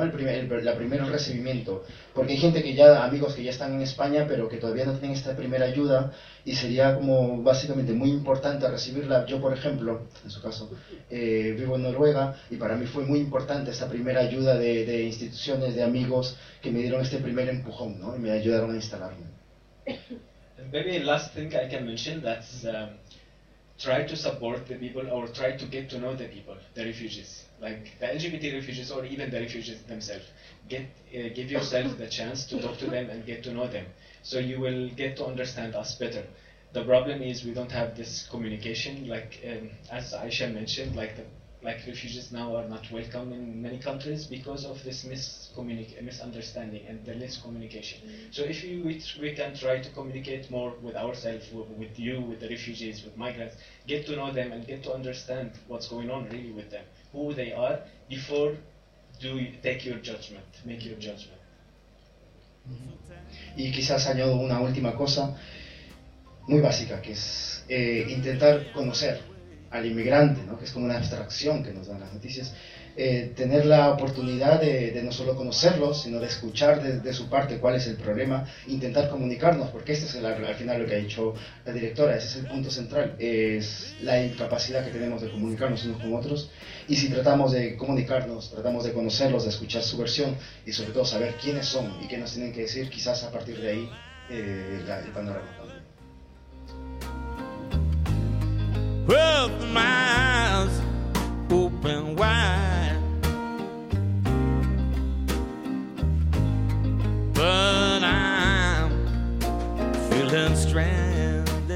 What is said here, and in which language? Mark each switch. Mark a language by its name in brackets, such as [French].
[Spanish] El primer recibimiento, porque hay gente que ya, amigos que ya están en España, pero que todavía no tienen esta primera ayuda, y sería como básicamente muy importante recibirla. Yo, por ejemplo, en su caso, vivo en Noruega, y para mí fue muy importante esta primera ayuda de instituciones, de amigos, que me dieron este primer empujón, ¿no? Y me ayudaron a instalarme. [English] Maybe last thing I can mention, that's try to support the people or try to get to know the people, the refugees, like the LGBT refugees or even the refugees themselves. Give yourself the chance to talk to them and get to know them. So you will get to understand us better. The problem is we don't have this communication, like as Aisha mentioned, like refugees now are not welcome in many countries because of this misunderstanding and the less communication. So if we can try to communicate more with ourselves, with you, with the refugees, with migrants, get to know them and get to understand what's going on really with them, who they are, before make your judgment. [Spanish] Y quizás añado una última cosa, muy básica, que es intentar conocer al inmigrante, ¿no? Que es como una abstracción que nos dan las noticias, tener la oportunidad de no solo conocerlo, sino de escuchar de su parte cuál es el problema, intentar comunicarnos, porque este es al final lo que ha dicho la directora, ese es el punto central, es la incapacidad que tenemos de comunicarnos unos con otros, y si tratamos de comunicarnos, tratamos de conocerlos, de escuchar su versión, y sobre todo saber quiénes son y qué nos tienen que decir, quizás a partir de ahí el panorama. [English] With my eyes open wide, but I'm feeling stranded.